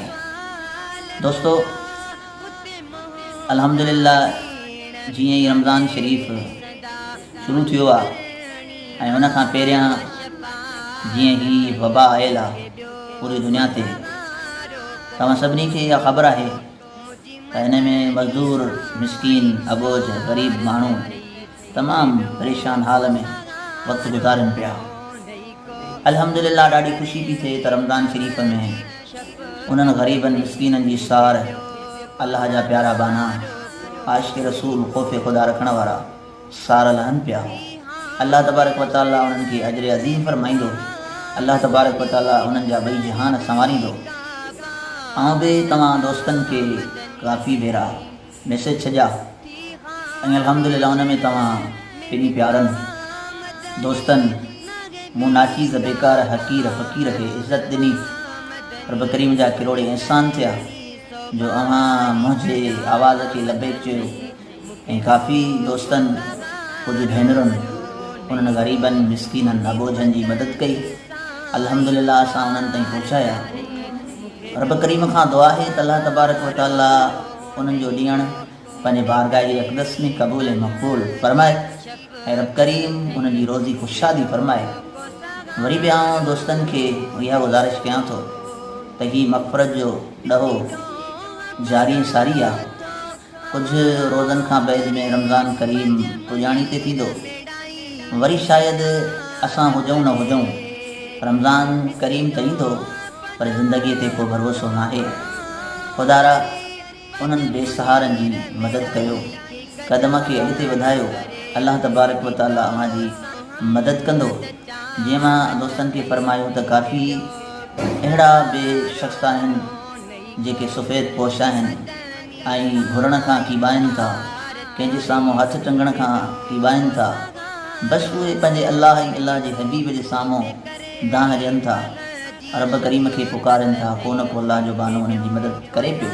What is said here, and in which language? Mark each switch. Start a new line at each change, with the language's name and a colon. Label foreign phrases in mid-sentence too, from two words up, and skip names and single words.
Sindhi: दोस्तो अल्हम्दुलिल्लाह जीअं ई रमज़ान शरीफ़ शुरू थियो आहे ऐं हुन खां पहिरियां जीअं ही वबा आयल आहे पूरी दुनिया ते, तव्हां सभिनी खे इहा ख़बर आहे त हिन में मज़दूर मिसकीन अबोझ ग़रीब माण्हू तमामु परेशान हाल में वक़्तु गुज़ारनि पिया। अल्हम्दुलिल्लाह ॾाढी ख़ुशी पई थिए त रमज़ान शरीफ़ में उन्हनि ग़रीबनि मिसकीननि जी सार अल्लाह जा प्यारा बाना आशिक़ रसूल ख़ौफ़ ख़ुदा रखण वारा सार लहनि पिया।
Arabic: الله تبارك وتعالى
Sindhi: उन्हनि खे अजर अज़ीम फरमाईंदो,
Arabic: الله تبارك وتعالى
Sindhi: उन्हनि जा ॿई जहान संवारींदो। ऐं बि तव्हां दोस्तनि खे काफ़ी भेरा मैसेज छॾिया ऐं अल्हम्दुलिल्लाह उन में तव्हां पंहिंजी प्यारनि दोस्तनि मूं नाचीज़ बेकार हक़ीर फ़क़ीर खे इज़त ॾिनी। रब करीम जा किरोड़े एहसान थिया जो अव्हां मुंहिंजे आवाज़ खे लबेक चयो ऐं काफ़ी दोस्तनि कुझु भेनरुनि उन्हनि ग़रीबनि मिसकीननि अबोझनि जी मदद कई। अल्हम्दुलिल्लाह असां उन्हनि ताईं पहुचाया। रब करीम खां दुआ आहे त
Arabic: الله تبارك وتعالى
Sindhi: उन्हनि जो ॾियणु पंहिंजे बारगाह अक़दस में क़बूल ऐं मक़बूल फरमाए ऐं रब करीम उन्हनि जी रोज़ी ख़ुशहादी फरमाए। वरी बि आउं दोस्तनि खे इहा गुज़ारिश कयां थो त हीअ मग़फ़िरत जो ॾहो जारी सारी आहे। कुझु रोज़नि खां बैदि में रमज़ान करीम पुॼाणी ते थींदो, वरी शायदि असां हुजूं न हुजूं रमज़ान करीम त ईंदो पर ज़िंदगीअ ते को भरोसो नाहे। ख़ुदारा उन्हनि बेसहारनि जी मदद कयो, क़दम खे अॻिते वधायो।
Arabic: الله تبارك وتعالى
Sindhi: अव्हांजी मदद कंदो। जीअं मां दोस्तनि खे फरमायो त काफ़ी अहिड़ा बे शख़्स आहिनि जेके सफ़ेद पोश आहिनि ऐं घुरण खां कीबाइनि था, कंहिंजे साम्हूं हथ टंगण खां कीबाइनि था, बसि उहे पंहिंजे अल्लाह ऐं अल्लाह जे हबीब जे साम्हूं दाह ॾियनि था, रब करीम खे पुकारनि था, को न को अल्लाह जो बानो उन्हनि जी मदद करे पियो।